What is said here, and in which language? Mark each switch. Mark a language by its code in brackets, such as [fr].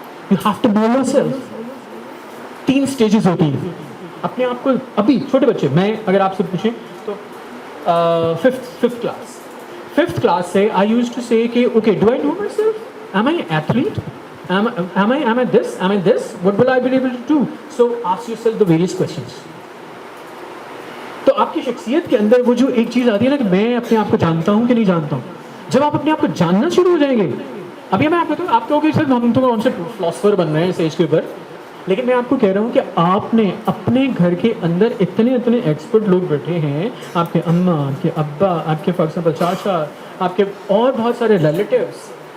[en] You have to know yourself. [ur] 3 stages ہوتی ہیں اپنے آپ کو. ابھی چھوٹے بچے, میں اگر آپ سے پوچھیں تو ففتھ کلاس سے آئی یوز ٹو سے کہ okay [en] Do I know myself, am I athlete, am I this, what will I be able to do? So ask yourself the various questions. [ur] تو آپ کی شخصیت کے اندر وہ جو ایک چیز آتی ہے نا کہ میں اپنے آپ کو جانتا ہوں کہ نہیں جانتا ہوں. جب آپ اپنے آپ کو جاننا شروع ہو جائیں گے, ابھی میں آپ کہتا ہوں, آپ کہو گے سر ہم تو کون سے فلاسفر بن رہے ہیں اسٹیج کے اوپر, لیکن میں آپ کو کہہ رہا ہوں کہ آپ نے اپنے گھر کے اندر اتنے ایکسپرٹ لوگ بیٹھے ہیں, آپ کے اماں, آپ کے ابا, آپ کے فار ایگزامپل چاچا, آپ کے اور بہت سارے ریلیٹیوز.